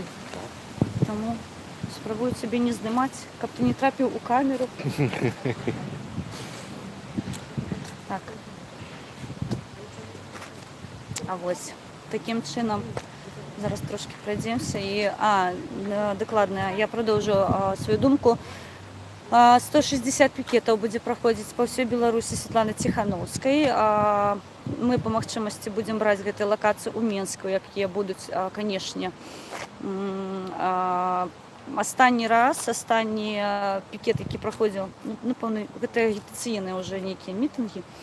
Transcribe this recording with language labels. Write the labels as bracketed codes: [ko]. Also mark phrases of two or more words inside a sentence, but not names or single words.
[be] Таму спрабую цябе не здымаць, каб ты не трапіў у камеру. Так. А вось такім чынам зараз трошки пройдемся. І, дакладна, [uk] я продовжу свою думку. [be] 160 пікетаў будзе праходзіць па ўсёй Беларусі Святланы Ціхановскай. Мы па магчымасці будзем браць гэтыя лакацыі ў Менску, якія будуць, канешне, астатні пікет, які праходзіў, напэўна, гэта агітацыйныя ўжо нейкія мітынгі.